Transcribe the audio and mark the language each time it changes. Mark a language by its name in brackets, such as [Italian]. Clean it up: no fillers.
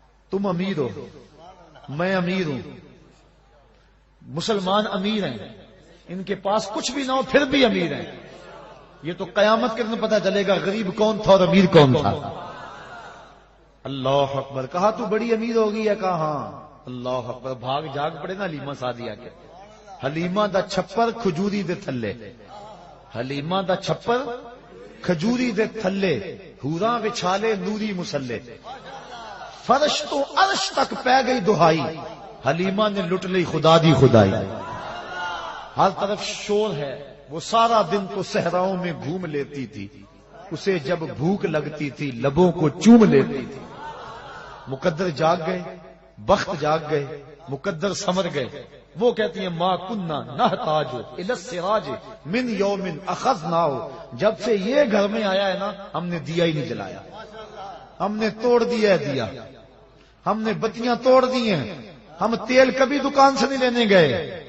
[Urdu] تم امیر ہو، میں امیر ہوں، مسلمان امیر ہیں، ان کے پاس کچھ بھی نہ ہو پھر بھی امیر ہیں. یہ تو قیامت کے دن پتہ چلے گا غریب کون تھا اور امیر کون تھا. اللہ اکبر. کہا تو بڑی امیر ہوگی ہے؟ کہا ہاں. اللہ اکبر، بھاگ جاگ پڑے نا حلیمہ سعدیہ کے. [Punjabi] حلیمہ دا چھپر کھجوری دے تھلے، حلیمہ دا چھپر کھجوری دے تھلے، حوراں وچھالے نوری مسلے، فرش تو عرش تک پہ گئی دہائی، حلیمہ نے لٹ لی خدا دی خدائی. [Urdu] ہر طرف شور ہے، وہ سارا دن تو صحراؤں میں گھوم لیتی تھی، اسے جب بھوک لگتی تھی لبوں کو چوم لیتی تھی. مقدر جاگ گئے، بخت جاگ گئے، مقدر سمر گئے. وہ کہتی ہیں [Arabic] ما کننا نحتاج الی السراج من یوم اخذناہ، [Urdu] جب سے یہ گھر میں آیا ہے نا ہم نے دیا ہی نہیں جلایا، ہم نے توڑ دیا ہے دیا، ہم نے بتیاں توڑ دی ہیں، ہم تیل کبھی دکان سے نہیں لینے گئے.